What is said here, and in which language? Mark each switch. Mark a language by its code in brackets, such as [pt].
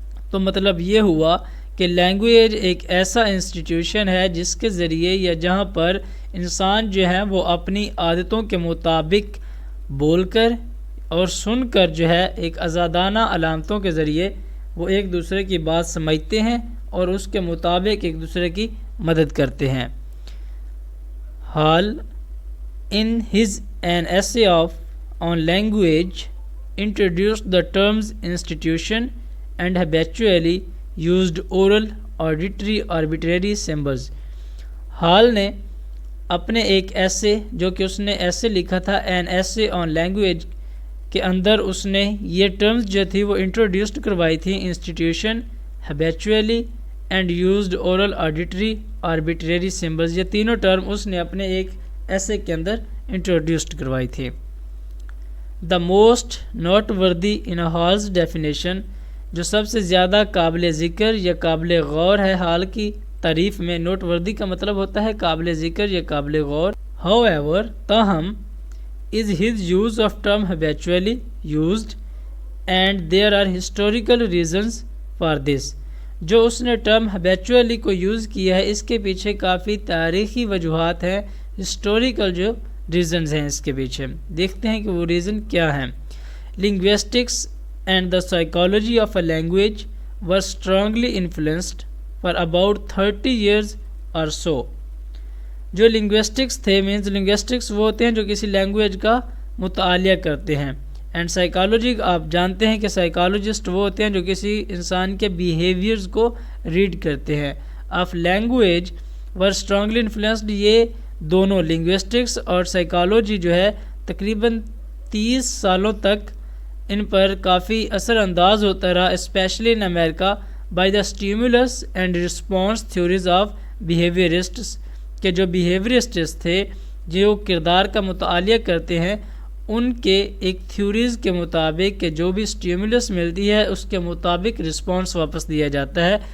[ur] تو مطلب یہ ہوا کہ لینگویج ایک ایسا انسٹیٹیوشن ہے جس کے ذریعے یا جہاں پر انسان جو ہے وہ اپنی عادتوں کے مطابق بول کر اور سن کر جو ہے ایک آزادانہ علامتوں کے ذریعے وہ ایک دوسرے کی بات سمجھتے ہیں اور اس کے مطابق ایک دوسرے کی مدد کرتے ہیں. [en] Hall in his an essay on language introduced the terms institution and habitually used oral, auditory, arbitrary symbols. [ur] Hall نے اپنے ایک ایسے جو کہ اس نے ایسے لکھا تھا [en] an essay on language [ur] کے اندر اس نے یہ ٹرمز جو تھی وہ انٹروڈیوسڈ کروائی تھی. [en] institution, habitually and used oral, auditory, arbitrary symbols, [ur] یہ تینوں ٹرم اس نے اپنے ایک ایسے کے اندر انٹروڈیوسڈ کروائی تھی. [en] the most noteworthy in Hall's definition, [ur] جو سب سے زیادہ قابل ذکر یا قابل غور ہے ہال کی تعریف میں. نوٹ وردی کا مطلب ہوتا ہے قابل ذکر یا قابل غور. [en] However, تاہم، is his use of term habitually used and there are historical reasons for this. [ur] جو اس نے ٹرم ہیبیچولی کو یوز کیا ہے اس کے پیچھے کافی تاریخی وجوہات ہیں، ہسٹوریکل جو ریزنز ہیں اس کے پیچھے. دیکھتے ہیں کہ وہ ریزن کیا ہیں. [en] Linguistics and the psychology of a language were strongly influenced for about 30 years اور سو. [ur] جو لنگویسٹکس تھے، مینز لنگویسٹکس وہ ہوتے ہیں جو کسی لینگویج کا مطالعہ کرتے ہیں. اینڈ سائیکالوجی، آپ جانتے ہیں کہ سائیکالوجسٹ وہ ہوتے ہیں جو کسی انسان کے بیہیویئرز کو ریڈ کرتے ہیں. [en] of language were strongly influenced, [ur] یہ دونوں لنگویسٹکس اور سائیکالوجی جو ہے تقریباً 30 سالوں تک ان پر کافی اثر انداز ہوتا رہا، [en] especially in امریکہ، by the stimulus and response theories of behaviourists, [ur] کہ جو بیہیویئرسٹس تھے جو کردار کا مطالعہ کرتے ہیں ان کے ایک تھیوریز کے مطابق کہ جو بھی اسٹیمولس ملتی ہے اس کے مطابق رسپانس واپس دیا جاتا ہے.